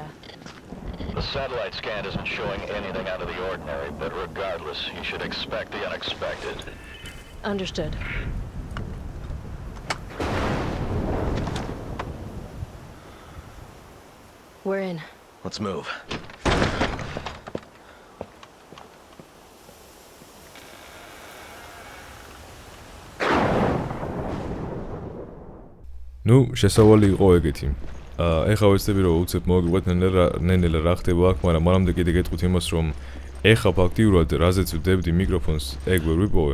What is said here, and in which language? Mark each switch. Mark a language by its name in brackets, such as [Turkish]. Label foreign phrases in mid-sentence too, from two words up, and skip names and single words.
[English] The satellite scan isn't showing anything out of the ordinary, but regardless, you should expect the unexpected. Understood. We're in. Let's move. [Georgian] შესავალი იყო ეგეთი. ეხლა ვეცდები რომ უცებ მოგიყვეთ ნენელა რა ხდება აქ, მაგრამ მანამდე კიდე გეტყვით იმას, რომ ეხლა ფაქტიურად რაზეც ვდებდი მიკროფონს, ეგ ვერ ვიპოვე.